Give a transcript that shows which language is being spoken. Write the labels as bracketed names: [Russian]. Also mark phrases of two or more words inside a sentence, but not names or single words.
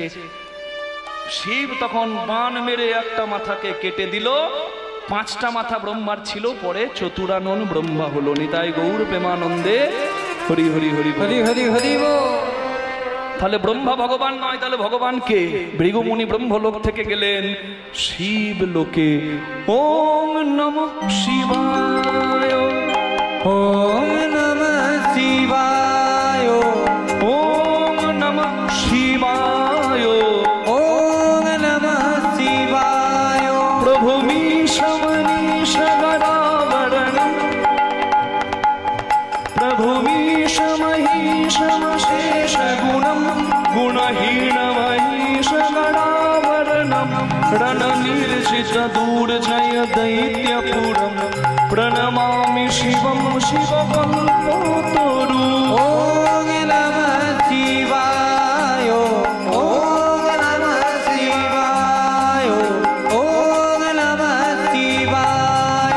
[Bangla] শিব তখন বান মেরে একটা মাথাকে কেটে দিল। 5টা মাথা ব্রহ্মার ছিল, পরে চতুরানন ব্রহ্মা হলো। নিতাই গৌর প্রেমানন্দে হরি হরি হরি হরি হরি হরি বল। তাহলে ব্রহ্মা ভগবান নয়, তাহলে ভগবান কে? ভৃগুমুনি ব্রহ্মলোক থেকে গেলেন শিব লোকে। [Sanskrit] ওম নমঃ শিবায়, ওম নমঃ শিবায়, ওম নমঃ শিবায়, ওম নমঃ শিবায়। প্রভু মীশমনীশ গরাবরণম, প্রভু মীশমহীশম শেষ গুণম, গুণহীনমহীশ গরাবরণম, रणनिर्जित दूर्जय दैत्यपुरं, प्रणमामि शिवं शिवकल्पतरु। ओम नमः शिवाय, ओम नमः शिवाय, ओम नमः शिवाय।